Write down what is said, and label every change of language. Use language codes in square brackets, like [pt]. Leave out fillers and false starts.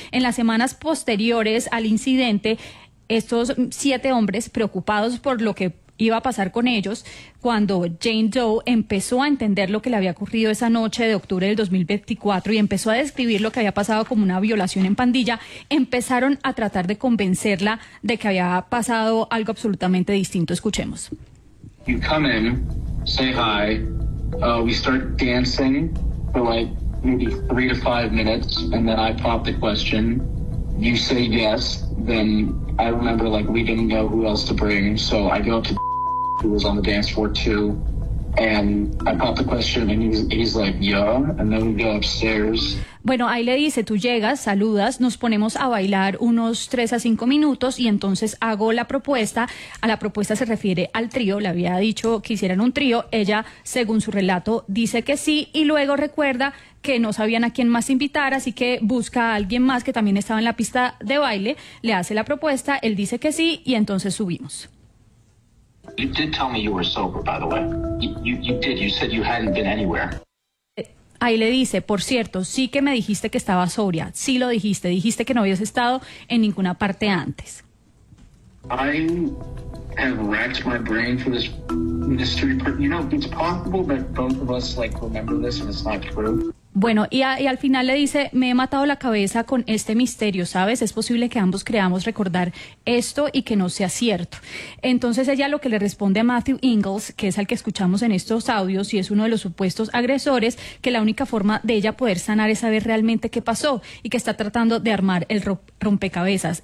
[es] En las semanas posteriores al incidente, estos 7 hombres preocupados por lo que iba a pasar con ellos cuando Jane Doe empezó a entender lo que le había ocurrido esa noche de octubre del 2024 y empezó a describir lo que había pasado como una violación en pandilla, empezaron a tratar de convencerla de que había pasado algo absolutamente distinto. Escuchemos. [en] You come in, say hi, we start dancing for like maybe 3 to 5 minutes and then I pop the question. You say yes, then I remember like we didn't know who else to bring, so I go up to who was on the dance floor too, and I pop the question, and he's like, yeah, and then we go upstairs. [es] Bueno, ahí le dice, tú llegas, saludas, nos ponemos a bailar unos 3 a 5 minutos y entonces hago la propuesta. A la propuesta se refiere al trío, le había dicho que hicieran un trío. Ella, según su relato, dice que sí y luego recuerda que no sabían a quién más invitar, así que busca a alguien más que también estaba en la pista de baile, le hace la propuesta, él dice que sí y entonces subimos. [en] You did tell me you were sober, by the way. You did, you said you hadn't been anywhere. [es] Ahí le dice, por cierto, sí que me dijiste que estaba sobria. Sí lo dijiste. Dijiste que no habías estado en ninguna parte antes. [en] I have racked my brain for this mystery. You know, it's possible that both of us like remember this and it's not true. [es] Bueno, y al final le dice, me he matado la cabeza con este misterio, ¿sabes? Es posible que ambos creamos recordar esto y que no sea cierto. Entonces ella lo que le responde a Matthew Ingalls, que es al que escuchamos en estos audios y es uno de los supuestos agresores, que la única forma de ella poder sanar es saber realmente qué pasó y que está tratando de armar el rompecabezas.